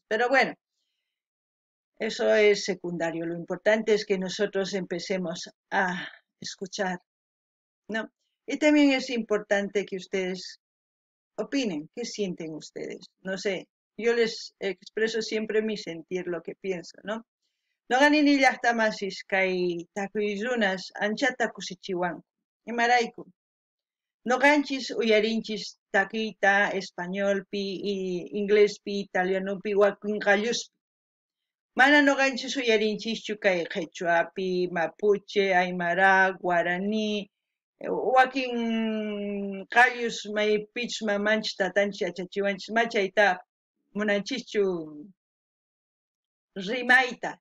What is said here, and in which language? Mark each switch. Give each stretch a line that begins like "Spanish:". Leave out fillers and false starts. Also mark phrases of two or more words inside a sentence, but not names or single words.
Spanish: Pero bueno, eso es secundario. Lo importante es que nosotros empecemos a escuchar, ¿no? Y también es importante que ustedes opinen, ¿qué sienten ustedes? No sé, yo les expreso siempre mi sentir, lo que pienso, ¿no?
Quechua: Noqanini llaqtamasis kay takuyrunas anchata kusichiwanku. Imarayku. Noqanchis uyarinchis takiyta españolpi, inglespi, italianopi, wakinqalluspi. Mana noqanchis uyarinchischu kay quechuapi, mapuche, aymara, guaraní, wakin qallus maypich mamanchis tatanchis yachachiwanchis machayta munanchischu rimayta.